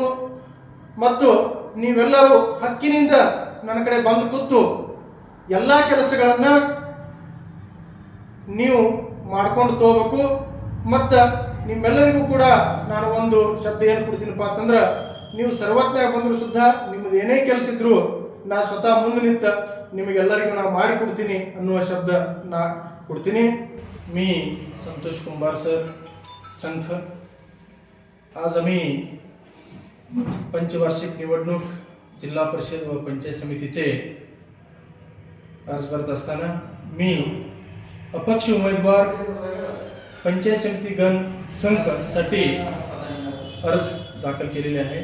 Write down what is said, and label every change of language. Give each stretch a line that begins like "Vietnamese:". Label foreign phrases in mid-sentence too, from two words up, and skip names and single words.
Kannada: ಮತ್ತು ನೀವೆಲ್ಲರೂ ಹಕ್ಕಿನಿಂದ ನನ್ನ ಕಡೆ ಬಂದು ಕೂತು ಎಲ್ಲ ಕೆಲಸಗಳನ್ನು ನೀವು ಮಾಡ್ಕೊಂಡು ತಗೋಬೇಕು. ಮತ್ತು ನಿಮ್ಮೆಲ್ಲರಿಗೂ ಕೂಡ ನಾನು ಒಂದು ಶಬ್ದ ಏನು ಕೊಡ್ತೀನಪ್ಪ ಅಂತಂದ್ರೆ, ನೀವು ಸರ್ವಜ್ಞ ಬಂದರೂ ಸುದ್ದ ನಿಮ್ಮದು ಏನೇ ಕೆಲಸ ಇದ್ರು ನಾ ಸ್ವತಃ ಮುಂದೆ ನಿಂತ ನಿಮಗೆಲ್ಲರಿಗೂ ನಾನು ಮಾಡಿಕೊಡ್ತೀನಿ ಅನ್ನುವ ಶಬ್ದ ನಾ ಕೊಡ್ತೀನಿ.
Marathi: मी संतोष कुंभार सर संघ आज आम्ही पंचवार्षिक निवडणूक जिल्हा परिषद व पंचायत समितीचे अर्ज करत असताना मी अपक्ष उमेदवार पंचायत समिती गण संघसाठी अर्ज दाखल केलेले आहे.